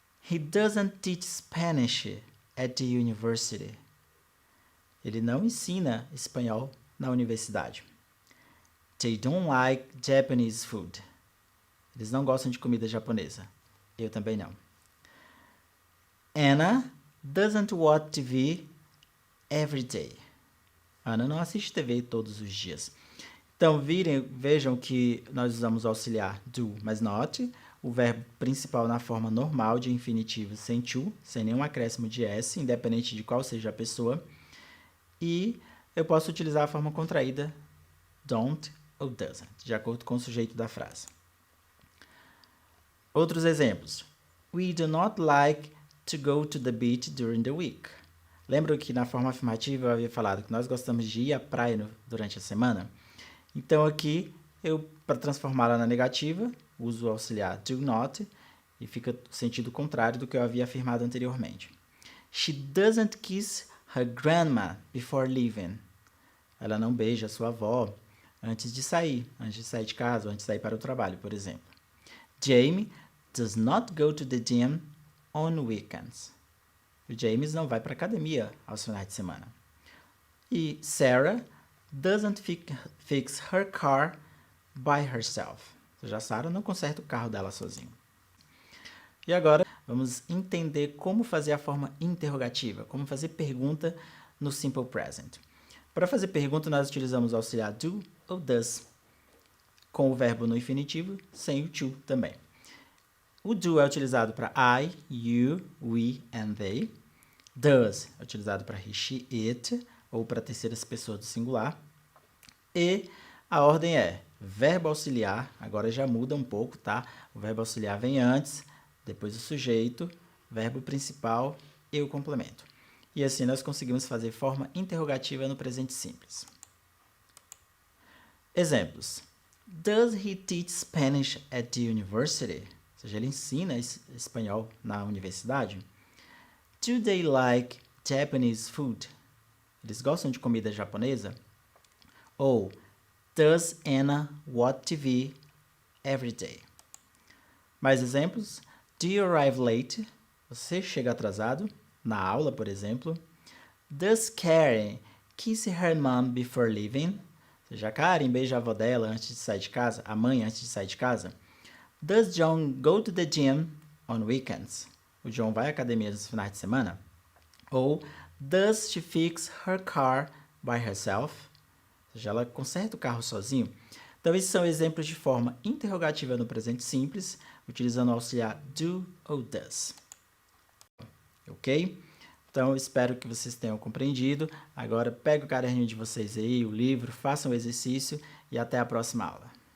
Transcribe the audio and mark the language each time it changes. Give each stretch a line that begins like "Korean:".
English: He doesn't teach Spanish at the university.
Portuguese: Ele não ensina espanhol na universidade.
English: They don't like Japanese food.
Portuguese: Eles não gostam de comida japonesa. Eu também não.
English: Anna doesn't watch TV every day.
Portuguese: Ana não assiste TV todos os dias. Então, vejam que nós usamos o auxiliar do, mas not, o verbo principal na forma normal de infinitivo sem to, sem nenhum acréscimo de s, independente de qual seja a pessoa. E eu posso utilizar a forma contraída don't ou doesn't, de acordo com o sujeito da frase. Outros exemplos.
English: We do not like to go to the beach during the week.
Portuguese: Lembram que na forma afirmativa eu havia falado que nós gostamos de ir à praia durante a semana? Então aqui, para transformá-la na negativa, uso o auxiliar do not e fica o sentido contrário do que eu havia afirmado anteriormente.
English: She doesn't kiss her grandma before leaving.
Portuguese: Ela não beija a sua avó antes de sair de casa, ou antes de sair para o trabalho, por exemplo.
English: Jamie does not go to the gym on weekends.
Portuguese: O James não vai para a academia aos finais de semana.
English: E Sarah doesn't fix her car by herself.
Portuguese: Ou seja, a Sarah não conserta o carro dela sozinha. E agora, vamos entender como fazer a forma interrogativa, como fazer pergunta no Simple Present. Para fazer pergunta, nós utilizamos o auxiliar do ou does, com o verbo no infinitivo, sem o to também. O do é utilizado para I, you, we and they. Does é utilizado para he, she, it, ou para terceiras pessoas do singular. E a ordem é verbo auxiliar, agora já muda um pouco, tá? O verbo auxiliar vem antes, depois o sujeito, verbo principal e o complemento. E assim nós conseguimos fazer forma interrogativa no presente simples. Exemplos.
English: Does he teach Spanish at the university?
Portuguese: Ou seja, ele ensina espanhol na universidade.
English: Do they like Japanese food?
Portuguese: Eles gostam de comida japonesa?
English: Ou, does Anna watch TV every day?
Portuguese: Mais exemplos.
English: Do you arrive late?
Portuguese: Você chega atrasado? Na aula, por exemplo.
English: Does Karen kiss her mom before leaving?
Portuguese: Ou seja, a Karen beija a avó dela antes de sair de casa, a mãe antes de sair de casa.
English: Does John go to the gym on weekends?
Portuguese: O John vai à academia nos finais de semana?
English: Ou does she fix her car by herself?
Portuguese: Ou seja, ela conserta o carro sozinho. Então, esses são exemplos de forma interrogativa no presente simples, utilizando o auxiliar do ou does. Ok? Então, espero que vocês tenham compreendido. Agora, pega o caderninho de vocês aí, o livro, façam o exercício e até a próxima aula.